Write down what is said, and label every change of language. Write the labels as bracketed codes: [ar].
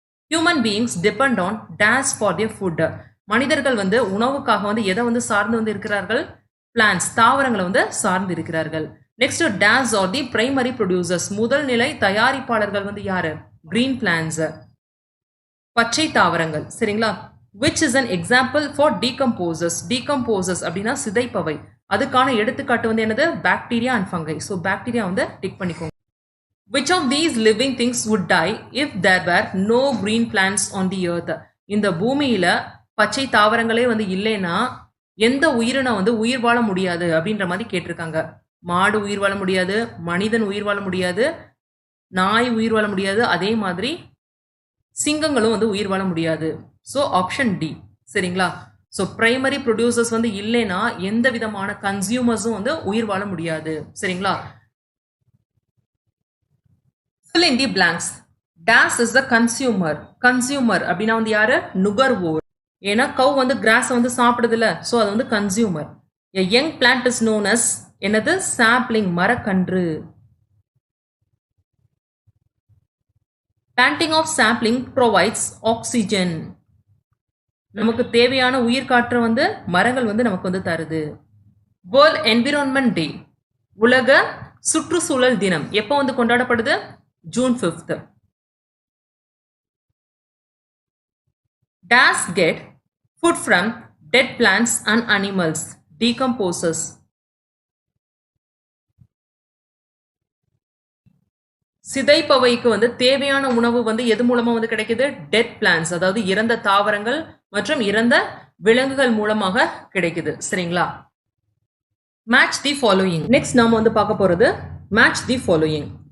[en] human beings depend on these for their food, [ta] மனிதர்கள் வந்து உணவுக்காக வந்து எதை வந்து சார்ந்து வந்து இருக்கிறார்கள், பிளான்ஸ், தாவரங்களை வந்து சார்ந்து இருக்கிறார்கள். [en] next these are the primary producers, [ta] முதல் நிலை தயாரிப்பாளர்கள் வந்து யாரு, [en] green plants, [ta] பச்சை தாவரங்கள். சரிங்களா. [en] which is an example for decomposers. [ta] Decomposers அப்படின்னா சிதைப்பவை, அதுக்கான எடுத்துக்காட்டு வந்து என்னது, bacteria and fungi. So bacteria வந்து டிக் பண்ணிக்கோங்க. [en] which of these living things would die if there were no green plants on the earth? [ta] இந்த பூமியில பச்சை தாவரங்களே வந்து இல்லைன்னா எந்த உயிரினம் வந்து உயிர் வாழ முடியாது அப்படின்ற மாதிரி கேட்டிருக்காங்க. மாடு உயிர் வாழ முடியாது, மனிதன் உயிர் வாழ முடியாது, நாய் உயிர் வாழ முடியாது, அதே மாதிரி சிங்கங்களும் வந்து உயிர் வாழ முடியாது. So option D. சரிங்களா. ஸோ பிரைமரி ப்ரொடியூசர்ஸ் வந்து இல்லைன்னா எந்த விதமான கன்சியூமர்ஸும் வந்து உயிர் வாழ முடியாது. சரிங்களா. [en] fill in the blanks. dash is the consumer. [ta] Consumer அப்படின்னா வந்து யாரு, நுகர்வோர். ஏன்னா கவ் வந்து கிராஸ் வந்து சாப்பிடுதுல, ஸோ அது வந்து consumer. [en] a young plant is known as என்னது, sapling, மரக்கன்று. planting of sapling provides oxygen. [ta] நமக்கு தேவையான உயிர் காற்று வந்து மரங்கள் வந்து நமக்கு வந்து தருது. வேர்ல்ட் என்விரான்மெண்ட் டே, உலக சுற்றுச்சூழல் தினம் எப்போ வந்து கொண்டாடப்படுது, June 5th. [en] Does get food from dead plants and animals, decomposers. [ta] சிதைப்பவைக்கு வந்து தேவையான உணவு வந்து எது மூலமா வந்து கிடைக்குது, டெட் பிளான்ஸ், அதாவது இறந்த தாவரங்கள் மற்றும் இறந்த விலங்குகள் மூலமாக கிடைக்குது. சரிங்களா. [en] Match the following. Next [ta] நாம வந்து பார்க்க போறது [en] Match the following.